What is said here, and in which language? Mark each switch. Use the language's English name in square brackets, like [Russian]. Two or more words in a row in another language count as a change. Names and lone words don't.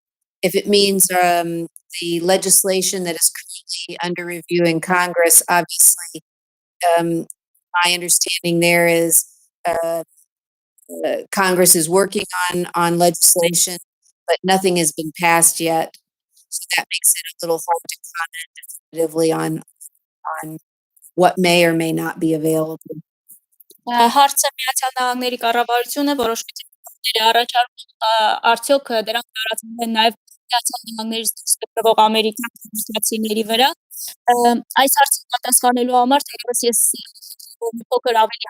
[English] If it means the legislation that is currently under review in Congress, obviously, my understanding there is Congress is working on legislation, but nothing has been passed yet. So that makes it a little hard to comment definitively on what may or may not be available. [Armenian] Հարցը Միացյալ Նահանգների կառավարությունը որոշ պիտի առաջարկում, արդյոք դրանք տարածվում են նաև Միացյալ Նահանգներից դուրս գտնվող ամերիկյան քաղաքացիների վրա։ Այս հարցին պատասխանելու համար թերևս ես մի փոքր ավելի